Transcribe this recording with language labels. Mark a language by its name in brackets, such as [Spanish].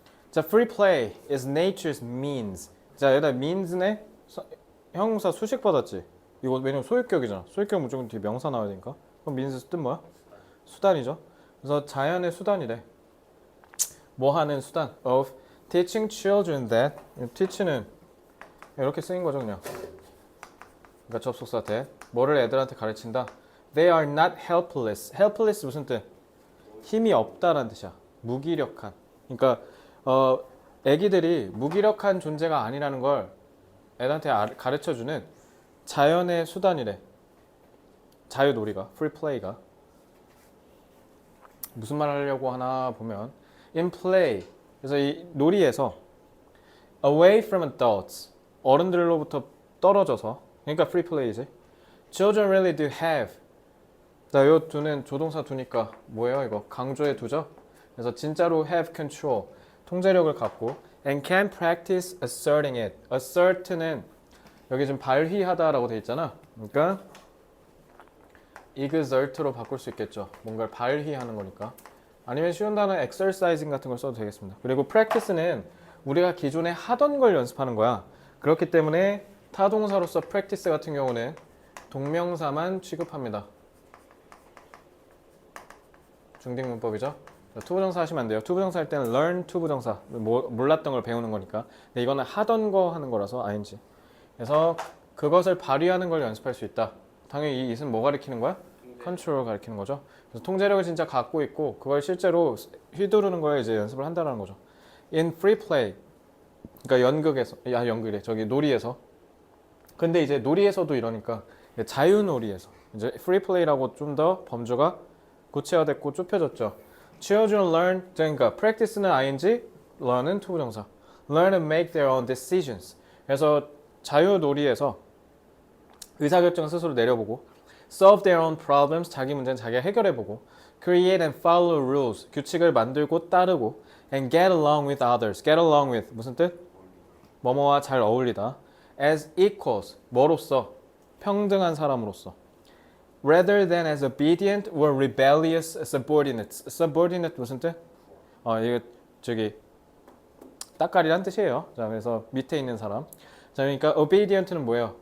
[English] 자, free play is nature's means. [Korean] 자, 얘들아 means네 형용사 수식 받았지? 이거 왜냐면 소유격이잖아. 소유격 무조건 뒤에 명사 나와야 되니까. 그럼 means 뜻 뭐야? 수단이죠. 그래서 자연의 수단이래. 뭐 하는 수단? [English] Of teaching children that. [Korean] teach는 이렇게 쓰인 거죠 그냥. 그러니까 접속사 that. 뭐를 애들한테 가르친다? [English] They are not helpless. [Korean] helpless 무슨 뜻? 힘이 없다라는 뜻이야. 무기력한. 그러니까 애기들이 무기력한 존재가 아니라는 걸 애들한테 가르쳐주는 자연의 수단이래. 자유놀이가, free play가. 무슨 말 하려고 하나 보면 in play, 그래서 이 놀이에서 [English] away from adults, [Korean] 어른들로부터 떨어져서, 그러니까 free play이지. [English] Children really do have. [Korean] 자, 요 두는 조동사 두니까 뭐예요 이거? 강조해 두죠. 그래서 진짜로 [English] have control, [Korean] 통제력을 갖고 [English] and can practice asserting it. [Korean] assert는 여기 지금 발휘하다라고 돼 있잖아. 그러니까 exert로 바꿀 수 있겠죠. 뭔가를 발휘하는 거니까. 아니면 쉬운 단어 exercising 같은 걸 써도 되겠습니다. 그리고 practice는 우리가 기존에 하던 걸 연습하는 거야. 그렇기 때문에 타동사로서 practice 같은 경우는 동명사만 취급합니다. 중딩문법이죠. 투부정사 하시면 안 돼요. 투부정사 할 때는 learn 투부정사, 몰랐던 걸 배우는 거니까. 근데 이거는 하던 거 하는 거라서 ing. 그래서 그것을 발휘하는 걸 연습할 수 있다. 당연히 이 it은 뭐 가리키는 거야? 컨트롤 가리키는 거죠. 그래서 통제력을 진짜 갖고 있고 그걸 실제로 휘두르는 거에 이제 연습을 한다는 거죠. [English] In free play, [Korean] 그러니까 연극에서, 연극이래. 저기 놀이에서. 근데 이제 놀이에서도 이러니까 자유놀이에서 이제 free play라고 좀 더 범주가 구체화됐고 좁혀졌죠. [English] Children learn, [Korean] 그러니까 practice는 ing, learn은 투부정사. [English] Learn and make their own decisions. [Korean] 그래서 자유놀이에서 의사결정을 스스로 내려보고 [English] solve their own problems, [Korean] 자기 문제는 자기가 해결해보고 [English] create and follow rules, [Korean] 규칙을 만들고 따르고 [English] and get along with others. [Korean] get along with 무슨 뜻? 뭐뭐와 잘 어울리다. [English] as equals, 뭐로서? [Korean] 평등한 사람으로서. [English] rather than as obedient or rebellious subordinates. [Korean] subordinate 무슨 뜻? 이거 저기 따까리란 뜻이에요. 자, 그래서 밑에 있는 사람. 자, 그러니까 obedient는 뭐예요?